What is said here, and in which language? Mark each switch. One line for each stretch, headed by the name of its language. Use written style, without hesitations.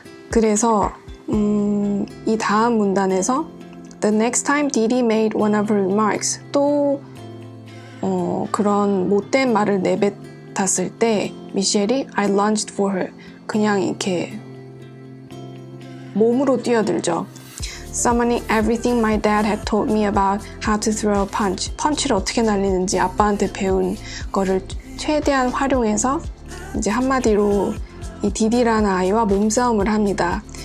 Korean: 그래서 이 다음 문단에서
English: The next time Dee Dee made one of her remarks
Korean: 또 그런 못된 말을 내뱉었을 때 미셸이
English: I lunged for her
Korean: 그냥 이렇게 몸으로 뛰어들죠.
English: Summoning everything my dad had taught me about how to throw a punch.
Korean: 펀치를 어떻게 날리는지 아빠한테 배운 거를 최대한 활용해서 이제 한마디로 이 디디라는 아이와 몸싸움을 합니다.